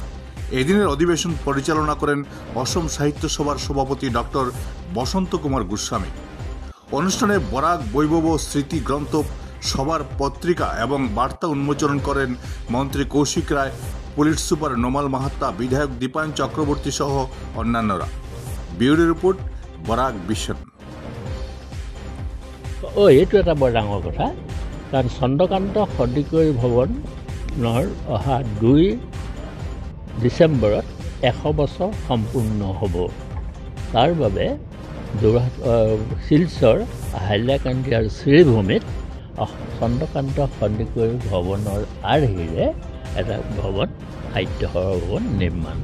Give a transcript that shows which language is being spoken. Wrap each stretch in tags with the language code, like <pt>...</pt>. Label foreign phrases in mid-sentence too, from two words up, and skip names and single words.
<bn>এদিনের অধিবেশন পরিচালনা করেন অসম সাহিত্য সভার সভাপতি ডক্টর বসন্ত কুমার গোস্বামী। অনুষ্ঠানে বরাক বৈভব স্মৃতি গ্রন্থ সভার পত্রিকা এবং বার্তা উন্মোচন করেন মন্ত্রী কৌশিক রায়, পুলিশ সুপার নোমাল মাহাত্তা, বিধায়ক দীপায়ন চক্রবর্তী সহ অন্যান্যরা। ব্যুরো রিপোর্ট, বরাক বিশ্বন।</bn> <as>এইটো এটা বৰ ডাঙৰ কথা, কাৰণ চন্দ্ৰকান্ত সন্দিকৈ ভৱনৰ অহা 2 ডিচেম্বৰত 100 বছৰ সম্পূৰ্ণ হ'ব। তাৰ বাবে শিলচৰ হাইলাকান্দি আৰু শ্ৰীভূমিত চন্দ্ৰকান্ত সন্দিকৈ ভৱনৰ আৰ্হিৰে এটা ভৱন, সাহিত্য সভা ভৱন নিৰ্মাণ।</as>